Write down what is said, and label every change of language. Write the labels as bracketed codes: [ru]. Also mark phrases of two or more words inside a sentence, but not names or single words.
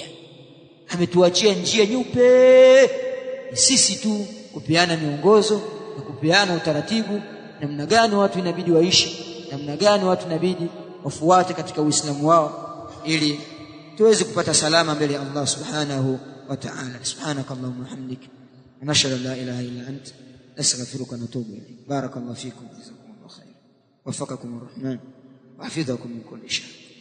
[sw] Ametuachia njia nyeupe, sisi tu kupeana miongozo na kupeana utaratibu namna gani watu inabidi waishi, namna gani watu inabidi wafuate katika Uislamu wao, ili tuweze kupata salama mbele ya Allah [ar] سبحانه وتعالى. سبحانك اللهم وبحمدك أشهد أن لا إله إلا أنت أستغفرك وأتوب إليك. بارك الله فيكم جزاكم الله خيرا وفقكم الرحمن وحفظكم من كل شر.